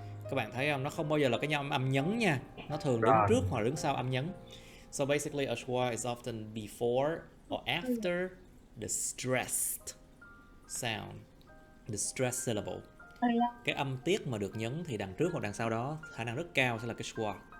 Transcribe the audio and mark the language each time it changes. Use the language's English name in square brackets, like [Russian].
[Vietnamese] Các bạn thấy không? Nó không bao giờ là cái nhau âm nhấn nha. Nó thường đứng trước hoặc đứng sau âm nhấn. [English] So basically a schwa is often before or after the stressed sound. The stressed syllable. [Vietnamese] Cái âm tiết mà được nhấn thì đằng trước hoặc đằng sau đó khả năng rất cao sẽ là cái schwa.